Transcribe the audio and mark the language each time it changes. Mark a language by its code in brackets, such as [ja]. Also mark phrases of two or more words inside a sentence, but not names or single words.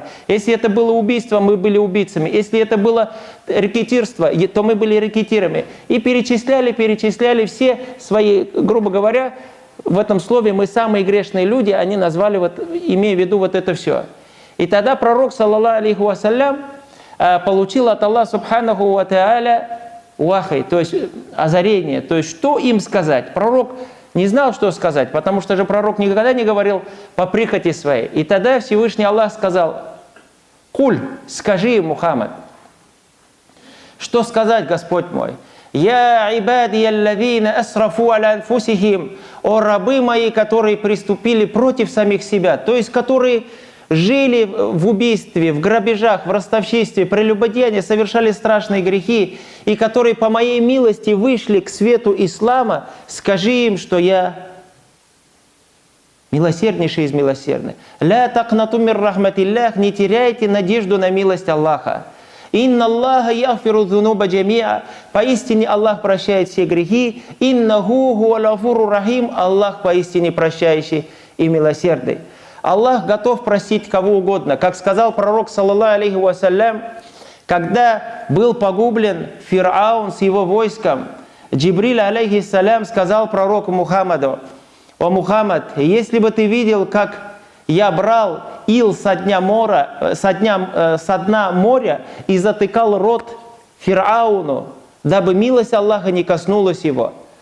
[ru] Если это было убийство, мы были убийцами. Если это было рэкетирство, то мы были рэкетирами. И перечисляли все свои, грубо говоря, в этом слове «мы самые грешные люди», они назвали, имея в виду вот это все. И тогда пророк, [ar] صلى الله عليه وسلم, [ru] получил от Аллаха [ar] سبحانه وتعالى [ru] вахай, то есть озарение. То есть что им сказать? Пророк не знал, что сказать, потому что же пророк никогда не говорил по прихоти своей. И тогда Всевышний Аллах сказал: «Куль, скажи им, Мухаммад». Что сказать, Господь мой? [ar] «يا عبادي الذين أسرفوا على أنفسهم», [ru] о рабы мои, которые приступили против самих себя, то есть которые жили в убийстве, в грабежах, в ростовщичестве, прелюбодеянии, совершали страшные грехи, и которые по моей милости вышли к свету ислама, скажи им, что я милосерднейший из милосердных. [ar] «لا تقنطوا من رحمة الله», [ru] не теряйте надежду на милость Аллаха. [ar] «إن الله يغفر الذنوب جميعا», [ru] поистине Аллах прощает все грехи. [ar] «إنه هو الغفور الرحيم», [ru] Аллах поистине прощающий и милосердный. Аллах готов простить кого угодно. Как сказал пророк, [ar] صلى الله عليه وسلم, [ru] когда был погублен Фир'аун с его войском, Джибриль алейхиссалям сказал пророку Мухаммаду: «О Мухаммад, если бы ты видел, как я брал ил со дна моря и затыкал рот Фир'ауну, дабы милость Аллаха не коснулась его».